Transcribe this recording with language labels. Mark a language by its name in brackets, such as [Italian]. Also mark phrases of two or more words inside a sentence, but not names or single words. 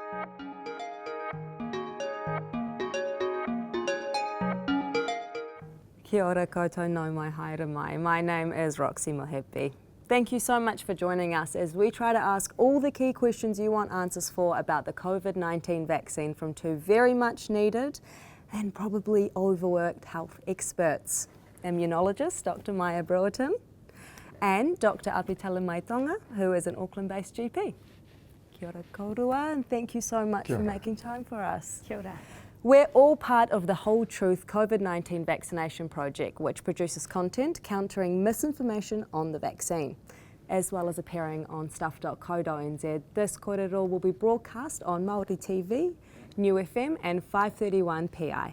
[Māori] Kia ora koutou no mai haere mai. [English] My name is Roxy Mohebbi. Thank you so much for joining us as we try to ask all the key questions you want answers for about the COVID-19 vaccine from two very much needed and probably overworked health experts. Immunologist Dr. Maya Brewerton and Dr. Apitala Maitonga, who is an Auckland-based GP. [Māori] Kia ora korua, [English] and thank you so much for making time for us. [Māori] Kia ora. [English] We're all part of the Whole Truth COVID-19 vaccination project, which produces content countering misinformation on the vaccine, as well as appearing on stuff.co.nz. This kōrero will be broadcast on Māori TV, New FM and 531 PI.